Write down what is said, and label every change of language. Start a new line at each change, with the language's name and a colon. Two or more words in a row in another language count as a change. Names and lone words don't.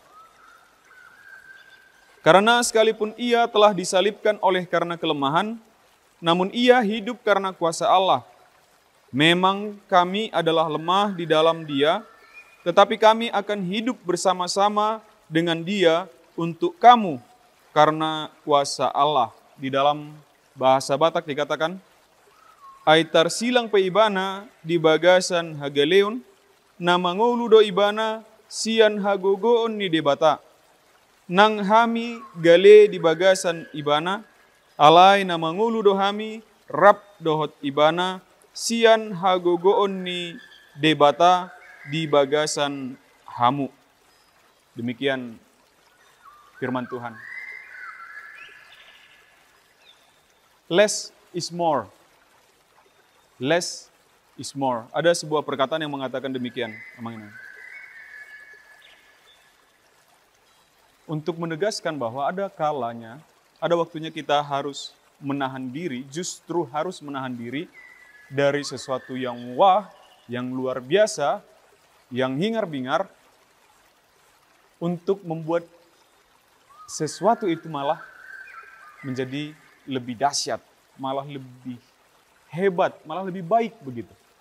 Indonesian: Karena sekalipun ia telah disalibkan oleh karena kelemahan, namun ia hidup karena kuasa Allah. Memang kami adalah lemah di dalam Dia, tetapi kami akan hidup bersama-sama dengan Dia untuk kamu karena kuasa Allah. Di dalam bahasa Batak dikatakan,
Batak Toba: Aitar silang pe ibana di bagasan hagaleon, nama ngolu do ibana sian hagogoon ni debata. Nang hami gale di bagasan ibana, alai nama ngolu do hami rap dohot ibana, sian hagogoon ni debata, di bagasan hamu.
Indonesian: Demikian firman Tuhan.
English: Less is more. Less is more.
Indonesian: Ada sebuah perkataan yang mengatakan demikian. Untuk menegaskan bahwa ada kalanya, ada waktunya kita harus menahan diri, justru harus menahan diri dari sesuatu yang wah, yang luar biasa, yang hingar-bingar, untuk membuat sesuatu itu malah menjadi lebih dahsyat, malah lebih hebat, malah lebih baik begitu.